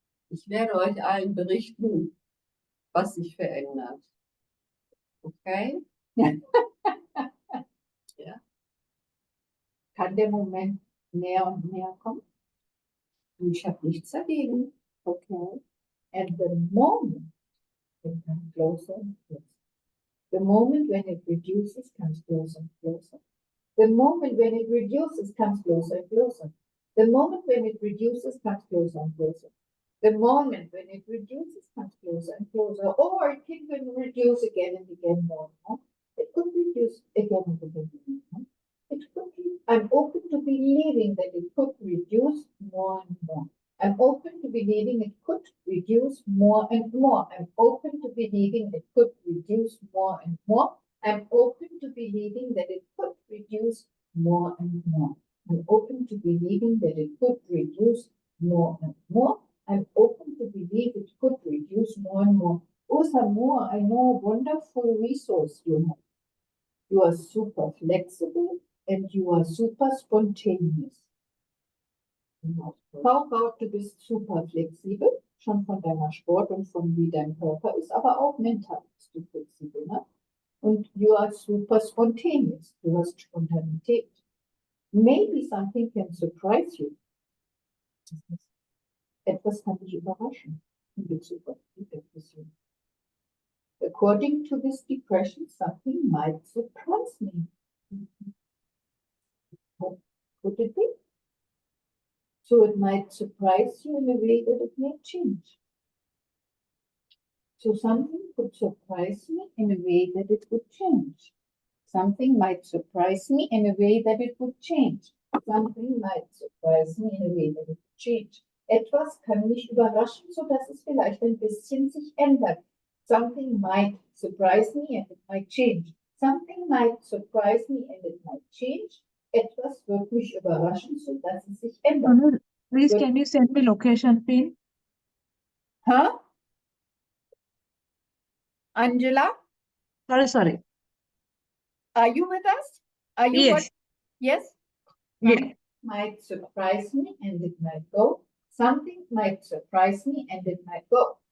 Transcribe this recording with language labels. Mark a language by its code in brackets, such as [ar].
[de] Ich werde euch allen berichten, was sich verändert. Okay? Ja. Kann der Moment näher und näher kommen? Ich habe nichts dagegen. Okay. [en] And the moment it comes closer and closer. The moment when it reduces comes closer and closer. The moment when it reduces comes closer and closer. The moment when it reduces comes closer and closer. The moment when it reduces comes closer and closer. Or it can reduce again and again more. It could reduce again and again more. It could be, I'm open to believing that it could reduce more and more. I'm open to believing it could reduce more and more. I'm open to believing it could reduce more and more. I'm open to believing that it could reduce more and more. I'm open to believing that it could reduce more and more. I'm open to believe it could reduce more and more. Also more, I know a wonderful resource you have. You are super flexible and you are super spontaneous. How about [de] du bist super flexibel, schon von deiner Sport und von wie dein Körper ist, aber auch mental bist du flexibel, ne? [en] Und you are super spontaneous, [de] du hast Spontanität. [en] Maybe something can surprise you. [de] Etwas kann dich überraschen in Bezug auf die Depression. [en] According to this depression, something might surprise me. What could it be? So it might surprise you in a way that it may change. So something could surprise me in a way that it would change. Something might surprise me in a way that it would change. Something might surprise me in a way that it would change. [de] Etwas kann mich überraschen, sodass es vielleicht ein bisschen sich ändert. [en] Something might surprise me and it might change. Something might surprise me and it might change. [de] Etwas wird mich überraschen, sodass es sich ändert. [en] Please, can you send me location pin? Huh? Angela, Sorry. are you with us? Are you? Yes. Yes? Yeah. Might surprise me and it might go. Something might surprise me and it might go.